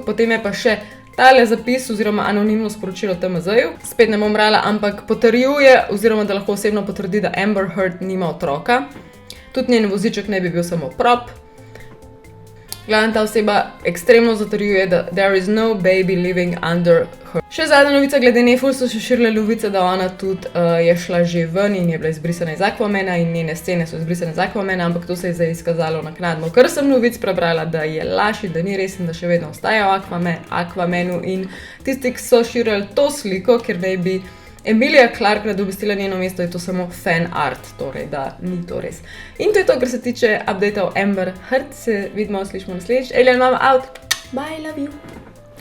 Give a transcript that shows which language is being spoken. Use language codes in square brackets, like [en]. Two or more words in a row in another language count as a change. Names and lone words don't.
[sl] Potem je pa še tale zapis oziroma anonimno sporočilo TMZ-ju. Spet ne bom brala, ampak potrjuje oziroma da lahko osebno potrdi, da Amber Heard nima otroka. Tudi njen voziček ne bi bil samo prop. Glavna ta oseba ekstremno zatrjuje, da [en] there is no baby living under her. [sl] Še zadnja novica glede nje, ful so še širile novice, da ona tudi je šla že ven in je bila izbrisana iz Aquamana in njene scene so izbrisane iz Aquamana, ampak to se je zdaj izkazalo naknadno. Ker sem novic prebrala, da je laž in da ni res in da še vedno ostaja v Aquamanu in tisti, ki so širili to sliko, ker naj bi Emilia Clarke nadomestila njeno mesto, je to samo fan art, torej da ni to res. In to je to, kar se tiče updata o Amber Heard. Se vidimo, slišimo naslednjič. [en] Alien Mama out. Bye, love you.